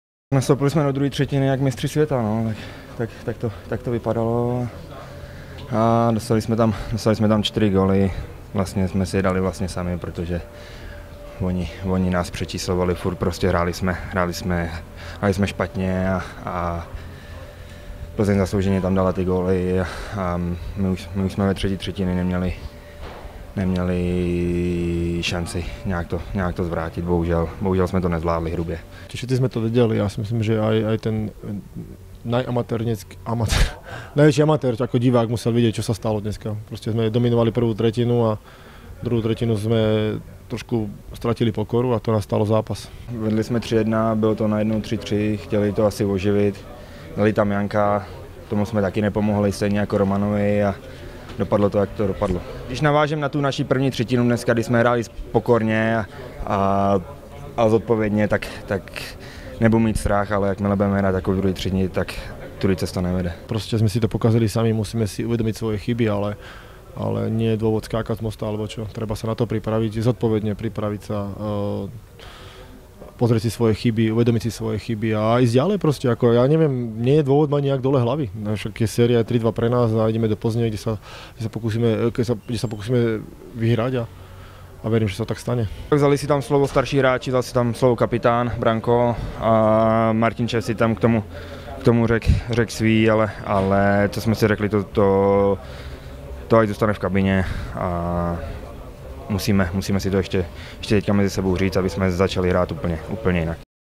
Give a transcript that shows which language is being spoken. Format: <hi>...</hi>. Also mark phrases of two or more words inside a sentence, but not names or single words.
<cs>Nastoupili jsme do druhé třetiny jak mistři světa, no, tak to vypadalo a dostali jsme tam 4 góly, vlastně jsme si je dali vlastně sami, protože oni nás přečíslovali furt, prostě hráli jsme špatně a Plzeň zaslouženě tam dala ty góly a my už jsme ve třetí třetiny neměli šanci nějak to zvrátit, bohužel jsme to nezvládli hrubě.</cs> <sk>Všetci sme to vedeli, ja si myslím, že aj ten najväčší amatér ako divák musel vidieť, čo sa stalo dneska. Proste sme dominovali prvú tretinu a druhú tretinu sme trošku ztratili pokoru a to nás stalo zápas.</sk> <cs>Vedli jsme 3-1, bylo to najednou 3-3, chtěli to asi oživit, dali tam Janka, tomu jsme taky nepomohli, stejně jako Romanovi a dopadlo to, jak to dopadlo. Když navážem na tu naší první třetinu dneska, kdy jsme hráli pokorně a zodpovědně, tak nebudu mít strach, ale jakmile budeme hrát takovou druhý třetinu, tak tudy cesta nevede.</cs> <sk>Prostě sme si to pokazili sami, musíme si uvedomiť svoje chyby, ale nie je dôvod skákať z mosta alebo čo. Treba sa na to pripraviť, zodpovedne pripraviť sa, pozrieť si svoje chyby, uvedomiť si svoje chyby a ísť ďalej proste. Ako, ja neviem, nie je dôvod mať nejak dole hlavy. Však je séria 3-2 pre nás a ideme do Plzne, kde sa pokúsime vyhrať a verím, že sa tak stane.</sk> <cs>Vzali si tam slovo starší hráči, vzal si tam slovo kapitán Branko a Martin Čech si tam k tomu řekl svý, ale co jsme si řekli, to ať zůstane v kabině a musíme si to ještě teďka mezi sebou říct, aby jsme začali hrát úplně jinak.</cs>